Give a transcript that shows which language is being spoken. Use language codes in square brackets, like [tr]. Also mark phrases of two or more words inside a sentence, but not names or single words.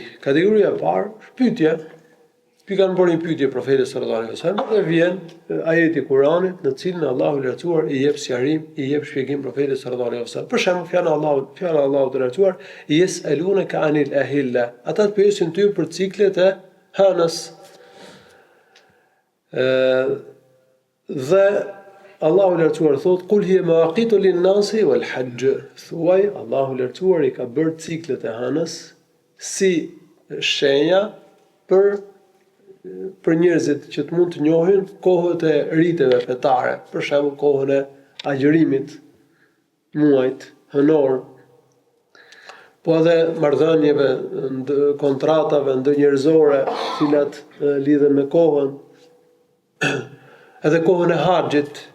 [sq] Kategoria e parë, pyetje. Pi kanë bërë një pyetje profetit [ar] صلى الله عليه وسلم [sq] dhe vjen ajeti i Kuranit në cilin Allahu i lartësuar i jep sqarim, i jep shpjegim profetit [ar] صلى الله عليه وسلم. [sq] Për shembull, fjala e Allahut të lartësuar, [ar] "يسألونك عن الأهلة", [sq] ata të pyesin ty për ciklet e hënës. Dhe Allahu i lartësuar thotë, [ar] "قل هي مواقيت للناس والحج", [sq] thuaj Allahu i lartësuar i ka bërë ciklet e hënës si shenja për njerëzit që të mund të njohin kohët e riteve fetare, për shembull kohën e agjërimit, muajt hënor, po edhe marrëdhënieve, kontratave ndërnjerëzore, të cilat lidhen me kohën, edhe kohën e haxhit.